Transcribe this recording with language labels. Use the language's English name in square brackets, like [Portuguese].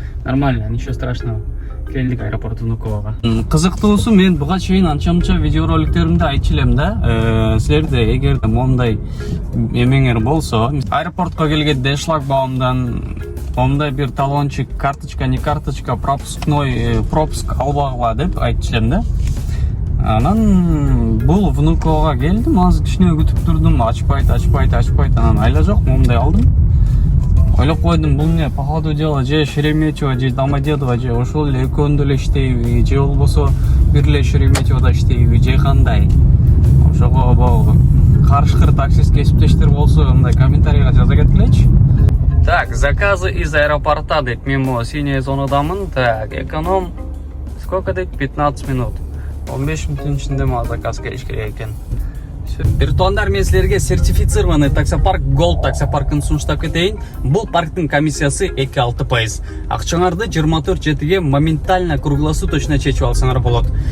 [Russian] Нормально, ничего страшного. [Kyrgyz] Келдик аэропорт Внукового. Кызыктуусу, мен буга чейин анча-мынча видеороликтеримде айтчу элем да. Силерде эгер моундай эмеңер болсо, аэропортко келгенде шлагбаумдан моундай бир талончик, карточка, не карточка, пропуск албагыла деп айтчу элем да. Анан бул Внукового келдим, азыр кичине күтүп турдум, ачпайт, анан айла жок, моундай алдым. Ойлоп койдум, бул не, походу дело, же Шереметьево, же Домодедово, же ошол эле экөөндө эле иштейби, же болбосо бир эле Шереметьевода иштейби, же кандай. Ошого карышкыр таксист кесиптештер болсо, мындай комментарийга жаза кеткилечи. Так, [Russian] заказы из аэропорта [Kyrgyz] дейт, мен могу синяя зонадамын. [Russian] Так, эконом сколько дейт? 15 минут. [Kyrgyz] 15 мүнөттүн ичинде мага заказ келиш керек экен. Биртуандар, мен силерге сертифицированный таксопарк Gold таксопаркын сунуштап кетейин. Бул парктын комиссиясы 2,6%. Акчаңарды 24/7 моментально круглосуточно чечип алсаңар болот.